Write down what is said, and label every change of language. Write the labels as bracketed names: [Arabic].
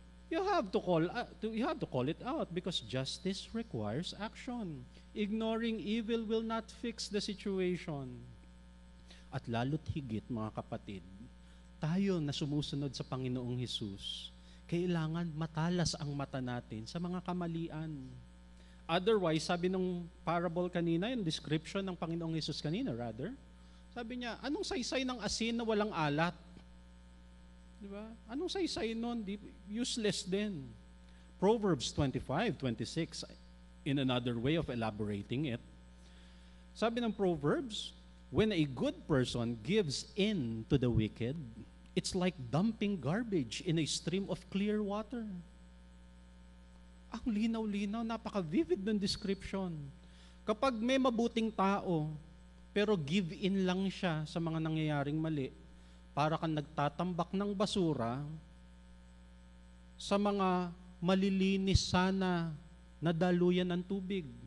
[English] You have to call it out because justice requires action. Ignoring evil will not fix the situation. [Filipino] At lalo't higit, mga kapatid, tayo na sumusunod sa Panginoong Hesus, kailangan matalas ang mata natin sa mga kamalian. Otherwise, sabi ng parable kanina, yung description ng Panginoong Hesus kanina, sabi niya, anong saysay ng asin na walang alat? Diba? Anong saysay nun? Useless din. [English] Proverbs 25:26, in another way of elaborating it, [Filipino] sabi ng Proverbs, [English] when a good person gives in to the wicked, it's like dumping garbage in a stream of clear water. [Filipino] Ang linaw-linaw, napaka-vivid ng description. Kapag may mabuting tao, pero [English] give in [Filipino] lang siya sa mga nangyayaring mali, para kang nagtatambak ng basura sa mga malilinis sana na daluyan ng tubig.